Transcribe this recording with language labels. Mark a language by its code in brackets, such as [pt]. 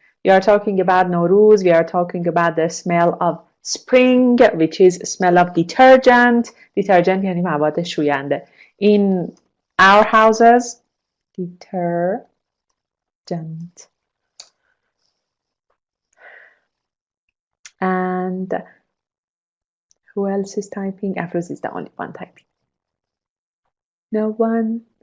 [en] We are talking about Nowruz. We are talking about the smell of spring, which is smell of detergent. [fa] Detergent یعنی مواد شوینده. [en] In our houses, detergent. And who else is typing? Afruz is the only one typing. No one.